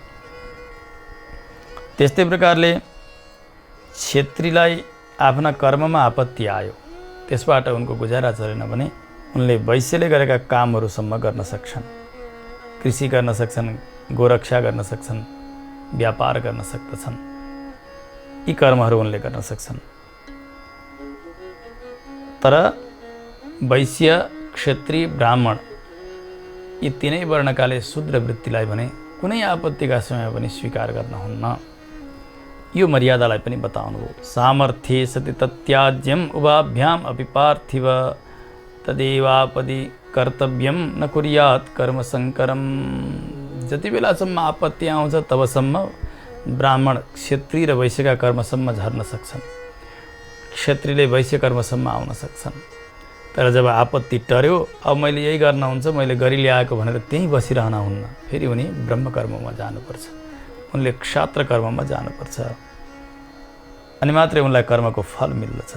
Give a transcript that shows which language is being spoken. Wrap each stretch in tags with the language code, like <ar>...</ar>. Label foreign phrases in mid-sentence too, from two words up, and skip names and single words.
<ne>त्यस्तै प्रकारले क्षेत्रीलाई आफ्ना कर्ममा आपत्ति आयो, त्यसबाट उनको गुजारा चलेन भने उनले वैश्यले गरेका कामहरूसम्म गर्न सक्छन्, कृषि गर्न सक्छन्, गोरक्षा गर्न सक्छन्, व्यापार गर्न सक्दछन्, यी कर्महरू उनले गर्न सक्छन्। तर वैश्य, क्षत्रिय, ब्राह्मण यी तीनै वर्णकाले शूद्र वृत्तिलाई भने कुनै आपत्तिका समयमा पनि स्वीकार गर्नुहुन्न। यो मर्यादालाई पनि बताउनुभयो।</ne> <sa>सामर्थ्ये सति तत्याज्यम उभाभ्याम अपि पार्थिव तदेवापदि कर्तव्यम न कुर्यात् कर्म संकरम।</sa> <ne>जति बेलासम्म आपत्ति आउँछ तबसम्म ब्राह्मण क्षत्रिय र वैश्यका कर्मसम्म झर्न सक्छन्, क्षत्रियले वैश्य कर्मसम्म आउन सक्छन्। तर जब आपत्ति टर्यो, अब मैले यही गर्न हुन्छ, मैले गरी ल्याएको भनेर त्यहीँ बसिरहन हुन्न, फेरि उनी ब्रह्मकर्ममा जानुपर्छ, उनले क्षात्र कर्ममा जानुपर्छ, अनि मात्रै उनलाई कर्मको फल मिल्दछ।</ne>